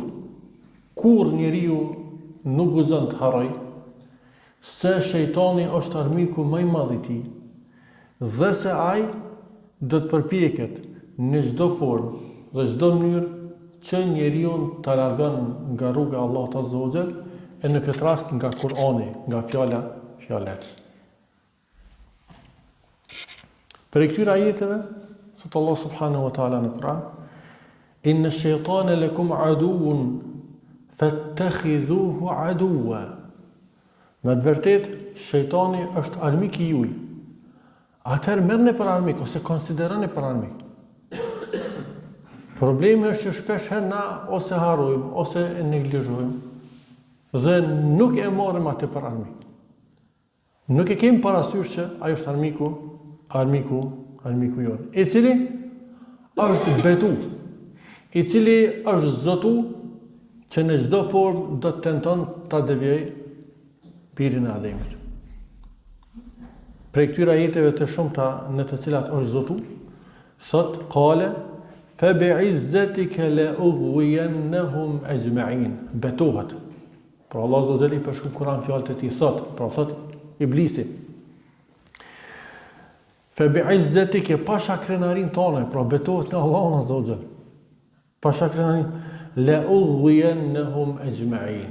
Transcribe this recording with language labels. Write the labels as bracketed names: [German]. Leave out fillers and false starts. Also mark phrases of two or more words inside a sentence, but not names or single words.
[Albanian] Kur njeriu nuk guxon të harroj se shejtani është armiku më i madh i tij dhe se ai do të përpiqet në çdo formë dhe çdo mënyrë që njeriu ta largon nga rruga e Allahut [Arabic] عز وجل, [Albanian] e në këtë rast nga Kur'ani, nga fjalet. Për këtyre ajeteve, thot Allah [Arabic] سبحانه وتعالى [Albanian] në Kur'an: [Arabic] "إن الشيطان لكم عدو فاتخذوه عدوا." [Albanian] Me të vërtetë, shejtani është armik i juaj. Atëherë merrni për armik ose konsideroni për armik. Problemi është që shpesh herë na ose harrojmë ose e neglizhojmë dhe nuk e marrim atë për armik. Nuk e kemi parasysh që ai është armiku jon, i cili është betu, i cili është zotu, që në çdo formë do të tenton ta devijoj pirin e Ademit. Për këtyre ajeteve të shumta në të cilat është zotu, thot [Arabic] قال فبعزتك لأغوينهم أجمعين. [Albanian] Betohet. Pra Allah [Arabic] عز وجل [Albanian] i përshkruan Kur'an fjalët e tij, thot, pra thot Iblisi: [Arabic] فبعزتك, [Albanian] pasha krenarin tonë, pra betohet në Allahun [Arabic] عز وجل. [Albanian] Pasha krenarin [Arabic] لأغوينهم أجمعين.